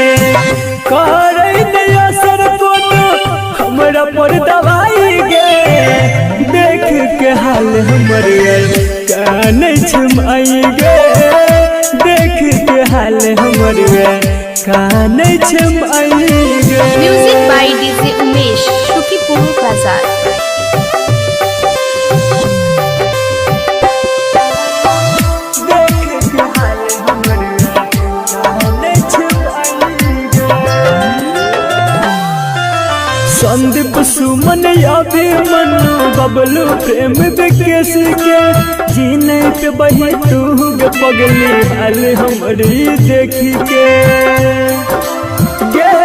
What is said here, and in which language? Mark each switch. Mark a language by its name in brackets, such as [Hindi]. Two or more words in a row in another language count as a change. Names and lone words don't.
[Maithili] करे असर कोनो हमरा पर दवाई गे, देख के हाल हमर कानै छमाई गे, देख के हाल हमर कानै छमाई गे। [English] Music by [Maithili] डीजे उमेश, शुकीपुर बाजार। संदीप सुमन अभिमन्यु बबलू प्रेम विकेश के, जीने पे बही तू गे पगली हाल हमरी देखी के गे।